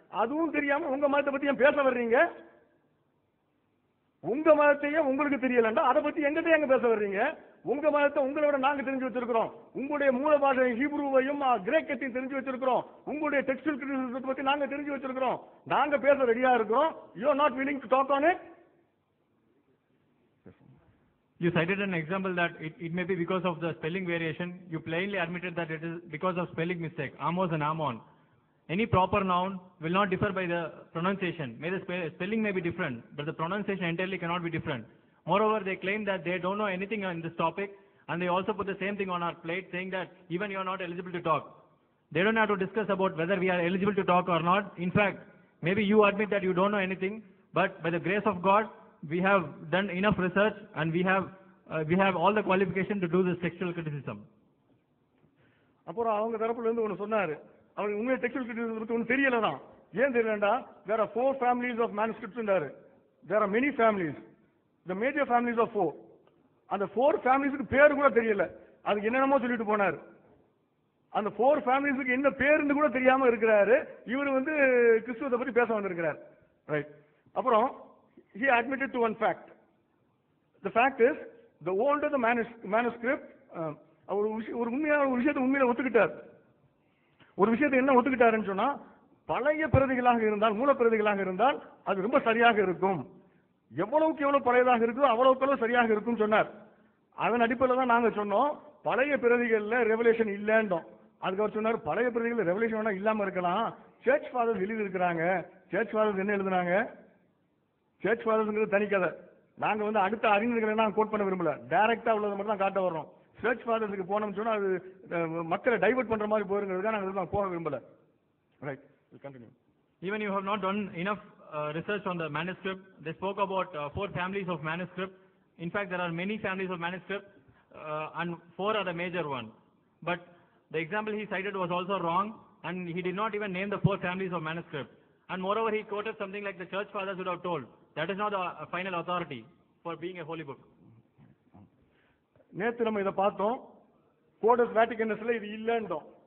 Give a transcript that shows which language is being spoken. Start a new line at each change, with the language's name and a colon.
Tamil: அதுவும் தெரியாம உங்க மதத்தை பத்தி ஏன் பேச வர்றீங்க? உங்க மதத்தையே உங்களுக்கு தெரியலண்டா அதை பத்தி எங்கிட்ட எங்க பேச வர்றீங்க? உங்க மதத்தை உங்களை விட நாங்க தெரிஞ்சு வச்சிருக்கிறோம். உங்களுடைய மூல பாஷை ஹீப்ரூவையும் கிரேக்கத்தையும் தெரிஞ்சு வச்சிருக்கிறோம். உங்களுடைய டெக்ஸ்டைல் கிரிட்டிசிசத்தை பத்தி நாங்க தெரிஞ்சு வச்சிருக்கிறோம். நாங்க பேச ரெடியா இருக்கிறோம்.
English: You are not willing to talk on it? You cited an example that it may be because of the spelling variation. You plainly admitted that it is because of spelling mistake. Amos and Ammon. Any proper noun will not differ by the pronunciation. May the spelling may be different, but the pronunciation entirely cannot be different. Moreover, they claim that they don't know anything on this topic, and they also put the same thing on our plate, saying that even you are not eligible to talk. They don't have to discuss about whether we are eligible to talk or not. In fact, maybe you admit that you don't know anything, but by the grace of God, we have done enough research and we have all the qualification to do this textual criticism.
Tamil: அப்புறம் அவங்க தரப்புல இருந்து ஒன்று சொன்னாரு, அவருக்கு உண்மையை textual criticism பத்தி ஒன்றும் தெரியலதான். ஏன் தெரியலண்டா,
English: there are 4 families of manuscripts ன்றாரு. There are many families. The major families of 4.
Tamil: அந்த 4 familiesக்கு பேரு கூட தெரியல. அதுக்கு என்னென்னமோ சொல்லிட்டு போனாரு. அந்த 4 familiesக்கு என்ன பேருன்னு கூட தெரியாம இருக்கிறாரு. இவர் வந்து கிறிஸ்துவத்தை பத்தி பேச வந்திருக்கிறார். ரைட்.
English: அப்புறம் he admitted to one fact. The fact is, the older the manuscript,
Tamil: ஒரு விஷயத்தை உண்மையில ஒத்துக்கிட்டார். ஒரு விஷயத்தை என்ன ஒத்துக்கிட்டாருன்னு சொன்னா, பழைய பிரதிகளாக இருந்தால், மூல பிரதிகளாக இருந்தால் அது ரொம்ப சரியாக இருக்கும். எவ்வளவுக்கு எவ்வளவு பழையதாக இருக்குதோ அவ்வளவுக்கு சரியாக இருக்கும் சொன்னார். அதன் அடிப்படையில் தான் நாங்க சொன்னோம், பழைய பிரதிகள்ல ரெவலேஷன் இல்லைன்றோம். அதுக்கு அவர் சொன்னார், பழைய பிரதிகள் ரெவலேஷன் வேணா இல்லாம இருக்கலாம், சர்ச் ஃபாதர்ஸ் எழுதி இருக்கிறாங்க. சர்ச் ஃபாதர்ஸ் என்ன எழுதுனாங்க? சர்ச் ஃபாதர்ஸ்ங்கிறது தனி கதை. நாங்க வந்து அடுத்த அறிஞர்களை எல்லாம் கோட் பண்ண விரும்பல, டைரக்டா உள்ளதை மட்டும் தான் காட்ட வர்றோம். சர்ச் ஃபாதர்ஸுக்கு போனோம்னு சொன்னா அது மக்களை டைவர்ட் பண்ற மாதிரி போயிருங்கிறதுக்காக நாங்கள் போக விரும்பல. Right, continue.
English: Even you have not done enough research on the manuscript. They spoke about 4 families of manuscript. In fact, there are many families of manuscript, and 4 are the major one. But the example he cited was also wrong, and he did not even name the 4 families of manuscript. And moreover, he quoted something like the church fathers would have told. That is not the final authority for being a holy book.
Tamil: நேத்து நம்ம இதை பார்த்தோம், codes வேட்டிகனஸ்ல இது இல்லைன்றோம்.